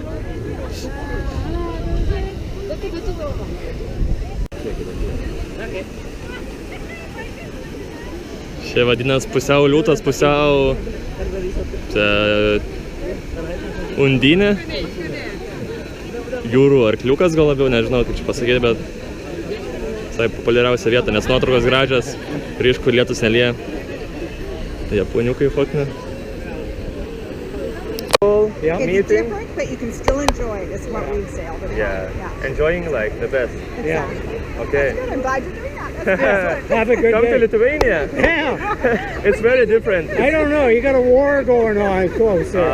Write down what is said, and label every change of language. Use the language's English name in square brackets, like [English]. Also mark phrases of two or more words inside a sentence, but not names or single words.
[Lithuanian] Čia vadinas pusiau liūtas, pusiau undinė. Jūrų arkliukas gal labiau, nežinau kaip čia pasakyti, bet visai populiariausia vieta, nes nuotraukos gražios, ryškų lietus nelieja. Tai japoniukai fotkina. [English] Yeah, it's different, but you can still enjoy it. It's what we say all the time. Yeah. Enjoying like the best. Yeah. Okay. That's good. I'm glad you're doing that. That's Have a good Come day. to Lithuania. Yeah. It's very different. I don't know. You got a war going on close there.